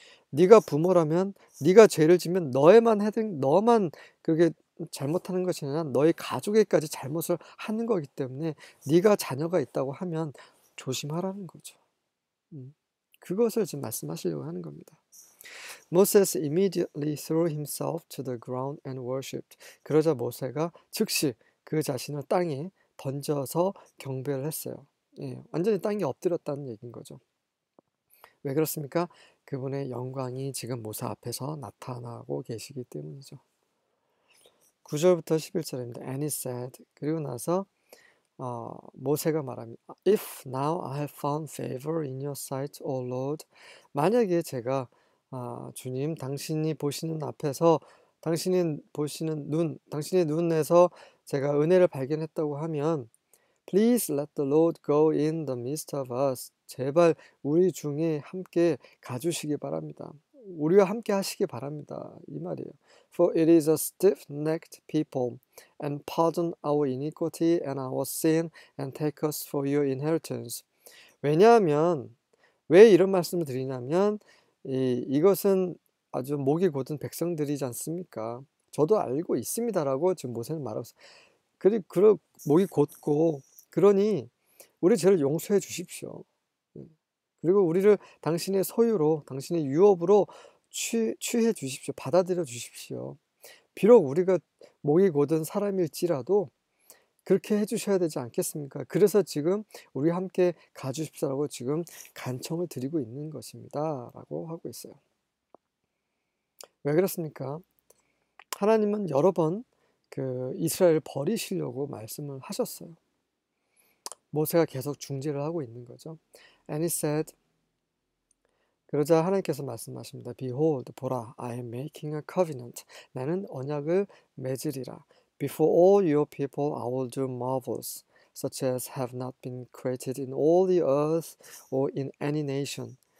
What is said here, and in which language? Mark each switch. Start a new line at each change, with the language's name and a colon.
Korean: 네가 부모라면 네가 죄를 지면 너만 그게 잘못하는 것이 아니라 너의 가족에까지 잘못을 하는 거기 때문에 네가 자녀가 있다고 하면 조심하라는 거죠. 그것을 지금 말씀하시려고 하는 겁니다.
English: Moses immediately threw himself to the ground and worshipped.
Korean: 그러자 모세가 즉시 그 자신을 땅에 던져서 경배를 했어요. 완전히 땅에 엎드렸다는 얘기인 거죠. 왜 그렇습니까? 그분의 영광이 지금 모세 앞에서 나타나고 계시기 때문이죠. 9절부터 11절입니다.
English: And he said,
Korean: 그리고 나서 모세가 말합니다.
English: If now I have found favor in your sight, O Lord.
Korean: 만약에 제가 주님, 당신이 보시는 앞에서 당신의 눈에서 제가 은혜를 발견했다고 하면
English: Please let the Lord go in the midst of us.
Korean: 제발 우리 중에 함께 가주시기 바랍니다. 우리와 함께 하시기 바랍니다. 이 말이에요.
English: For it is a stiff-necked people, and pardon our iniquity and our sin, and take us for your inheritance.
Korean: 왜냐하면 왜 이런 말씀을 드리냐면 이것은 아주 목이 곧은 백성들이지 않습니까? 저도 알고 있습니다라고 지금 모세는 말하고 있어요. 목이 곧고 그러니 우리 죄를 용서해 주십시오. 그리고 우리를 당신의 소유로, 당신의 유업으로 취해 주십시오. 받아들여 주십시오. 비록 우리가 목이 곧은 사람일지라도 그렇게 해주셔야 되지 않겠습니까? 그래서 지금 우리 함께 가주십시오라고 지금 간청을 드리고 있는 것입니다. 라고 하고 있어요. 왜 그렇습니까? 하나님은 여러 번 이스라엘을 버리시려고 말씀을 하셨어요. 모세가 계속 중재를 하고 있는 거죠.
English: And he said,
Korean: 그러자 하나님께서 말씀하십니다.
English: Behold,
Korean: 보라,
English: I am making a covenant.
Korean: 나는 언약을 맺으리라.
English: Before all your people I will do marvels, such as have not been created in all the earth or in any nation.